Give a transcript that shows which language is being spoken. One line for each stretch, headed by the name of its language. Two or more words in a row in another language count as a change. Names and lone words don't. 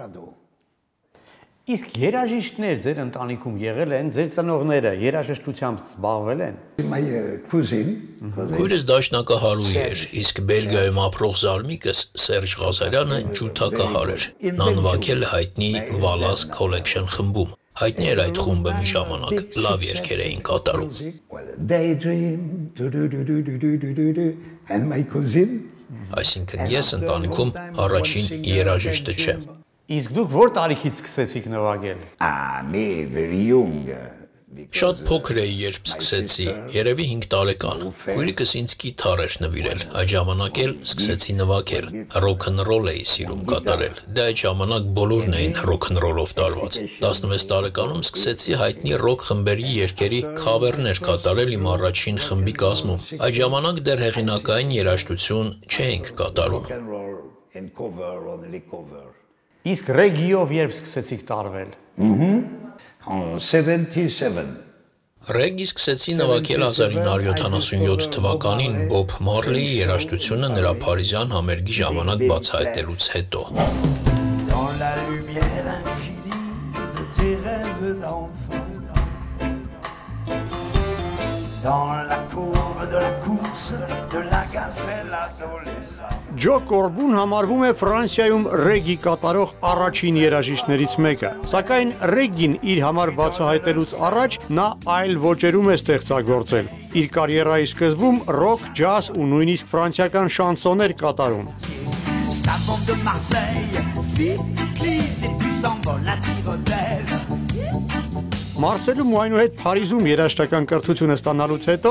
Armenian: Իսկ երաժիշտներ ձեր ընտանիքում եղել են, ձեր ծնողները երաժշտությամբ զբաղվել են։
English: My cousin.
Armenian: Քույրս դաշնակահարուհի էր, իսկ Բելգիայում ապրող զարմիկս Սերժ Ղազարյանը ջութակահար էր։ Նա նվագել է հայտնի Wallace Collection խմբում։ Հայտնի էր այդ խումբը մի ժամանակ, լավ երգեր էին կատարում։
English: Daydream. And my cousin.
Armenian: Այսինքն ես ընտանիքում առաջին երաժիշտը չեմ։ Իսկ դուք որ տարիքից սկսեցիք նվագել։
English: Me very young.
Armenian: Շատ փոքր էի, երբ սկսեցի, երևի 5 տարեկան։ Քույրիկս ինձ կիթառ էր նվիրել, այդ ժամանակ էլ սկսեցի նվագել։ Ռոքնռոլ էի սիրում կատարել։ Դա այդ ժամանակ բոլորն էին ռոքնռոլով տարված։ 16 տարեկանում սկսեցի հայտնի ռոք խմբերի երգերի քավերներ կատարել իմ առաջին խմբի կազմում։ Այդ ժամանակ դեռ հեղինակային երաժշտություն չէինք կատարում։
English: And cover only cover.
Armenian: Իսկ ռեգգիով երբ սկսեցիք տարվել։ 77. Ռեգգի սկսեցի նվագել 1977 թվականին Բոբ Մարլիի երաժշտությունը նրա փարիզյան համերգի ժամանակ բացահայտելուց հետո։
French: Dans la lumière infinie de tes rêves d'enfant. Dans la courbe de la course de la gazelle adolescente.
Armenian: Ջո Կորբուն համարվում է Ֆրանսիայում ռեգգի կատարող առաջին երաժիշտներից մեկը, սակայն ռեգգին իր համար բացահայտելուց առաջ նա այլ ոճերում է ստեղծագործել։ Իր կարիերայի սկզբում ռոք, ջազ ու նույնիսկ ֆրանսիական շանսոներ կատարում։ Մարսելում ու այնուհետ Փարիզում երաժշտական կրթությունը ստանալուց հետո